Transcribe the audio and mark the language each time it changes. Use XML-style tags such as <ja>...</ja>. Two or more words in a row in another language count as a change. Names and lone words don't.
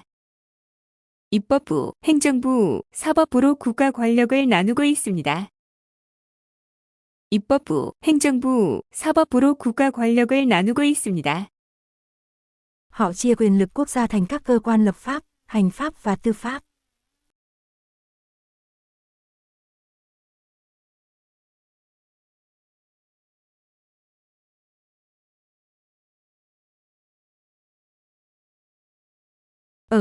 <ko>입법부, 행정부, 사법부로 국가 권력을 나누고 있습니다. 입법부, 행정부, 사법부로 국가 권력을 나누고 있습니다.</ko> <vi>Họ chia quyền lực quốc gia thành các cơ quan lập pháp, hành pháp và tư pháp. Ở</vi>